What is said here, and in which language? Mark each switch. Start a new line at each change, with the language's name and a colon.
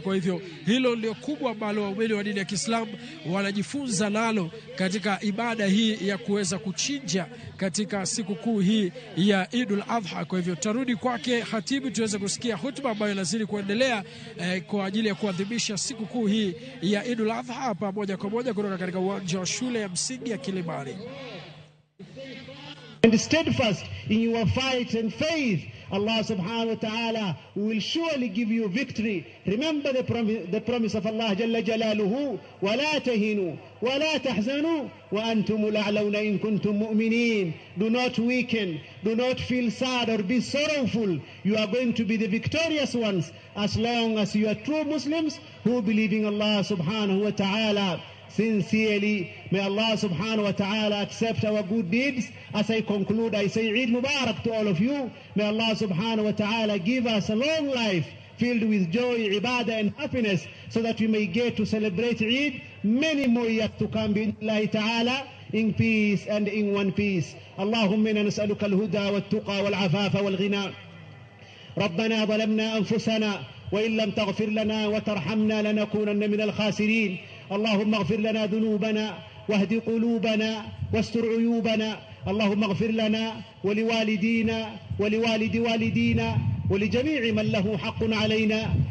Swahili: Kwa hivyo hilo ndio kubwa ambalo waumini wa dini ya Kiislamu wanajifunza nalo katika ibada hii ya kuweza kuchinja katika siku kuu hii ya Idul Adha. Kwa hivyo tarudi kwake Khatibu tuweze kusikia hutuba ambayo inazidi kuendelea kwa ajili ya kuadhimisha siku kuu hii ya Idul Adha pamoja kwa moja kutoka katika uwanja wa shule ya msingi ya Kilimani.
English: And steadfast in your fight and faith, Allah subhanahu wa ta'ala will surely give you victory. Remember the promise of Allah Jalla Jalaluhu,
Arabic: وَلَا تَهِنُوا وَلَا تَحْزَنُوا وَأَنْتُمُ الْأَعْلَوْنَ إِن كُنتُم مُؤْمِنِينَ.
English: Do not weaken, do not feel sad or be sorrowful. You are going to be the victorious ones as long as you are true Muslims who believe in Allah subhanahu wa ta'ala. Sincerely, may Allah subhanahu wa ta'ala accept our good deeds. As I conclude, I say Eid Mubarak to all of you. May Allah subhanahu wa ta'ala give us a long life filled with joy, ibadah and happiness, so that we may get to celebrate Eid many more years to come
Arabic: bi'idhnillahi ta'ala,
English: in peace and in one piece.
Arabic: Allahumma inna nas'aluka al-huda wal-tuqa wal-afafa wal-ghina. ربنا ظلمنا أنفسنا وإن لم تغفر لنا وترحمنا لنكونن من الخاسرين. اللهم اغفر لنا ذنوبنا واهد قلوبنا واستر عيوبنا. اللهم اغفر لنا ولوالدينا ولوالد والدينا ولجميع من له حق علينا.